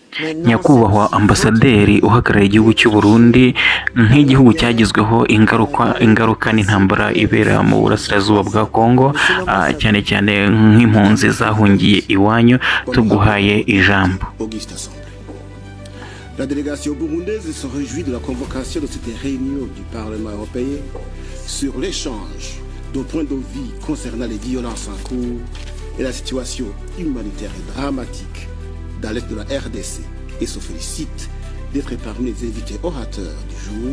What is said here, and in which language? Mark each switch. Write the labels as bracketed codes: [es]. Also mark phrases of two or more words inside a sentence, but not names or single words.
[rw] nyakubahwa ambasaderi uhagarariye igihugu cy'u Burundi nk'igihugu cyagizweho ingaruka n'intambara ibera mu burasirazuba bwa Kongo, cyane cyane nk'impunzi zahungiye iwanyu, tuguhaye ijambo. [fr] La délégation burundaise se réjouit de la convocation de cette réunion du Parlement européen sur l'échange de points de vue concernant les violences en cours et la situation humanitaire et dramatique dans l'est de la RDC et se félicite d'être parmi les invités orateurs du jour.